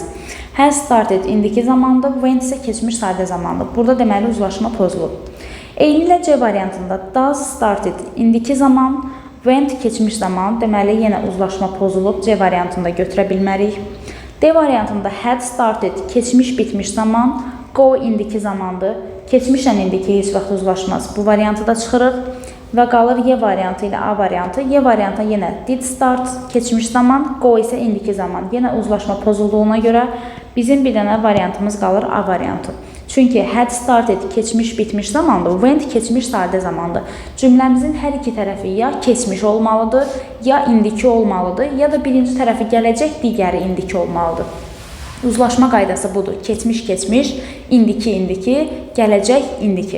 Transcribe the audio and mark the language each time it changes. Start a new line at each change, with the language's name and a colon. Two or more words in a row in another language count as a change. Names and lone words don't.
English: Has started
Azerbaijani: indiki zamandır, went isə keçmiş sadə zamandır. Burada deməli uzlaşma pozulub. Eynilə C variantında
English: does started
Azerbaijani: indiki zaman, went keçmiş zaman, deməli yenə uzlaşma pozulub. C variantında götürə bilmərik. D variantında
English: had started
Azerbaijani: keçmiş bitmiş zaman, go indiki zamandır. Keçmişlə indiki heç vaxt uzlaşmaz. Bu variantı da çıxırıq və qalır Y variantı ilə A variantı. Y variantı yenə
English: did start
Azerbaijani: keçmiş zaman, go isə indiki zaman. Yenə uzlaşma pozulduğuna görə bizim bir dənə variantımız qalır A variantı. Çünki
English: had started
Azerbaijani: keçmiş bitmiş zamandır, went keçmiş sadə zamandır. Cümləmizin hər iki tərəfi ya keçmiş olmalıdır, ya indiki olmalıdır, ya da birinci tərəfi gələcək, digəri indiki olmalıdır. Uzlaşma qaydası budur. Keçmiş keçmiş, indiki indiki, gələcək indiki.